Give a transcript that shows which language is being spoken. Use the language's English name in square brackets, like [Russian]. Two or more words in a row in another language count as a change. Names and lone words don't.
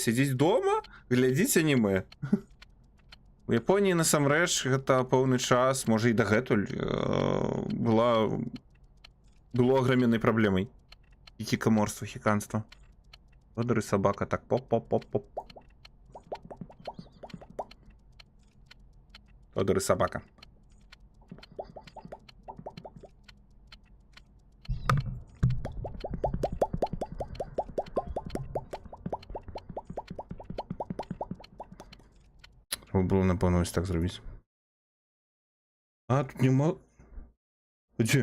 [Belarusian] Сядзіць дома, глядзіць аніме. У Японіі насамрэч гэта пэўны час, можа і дагэтуль, было аграменнай праблемай. Хікікаморства, хіканства. Тодор і сабака, так, поп-поп-поп-поп. Тодор і сабака. [Ukrainian] Треба було, напевно, ось так зробити. А, тут нема. Де?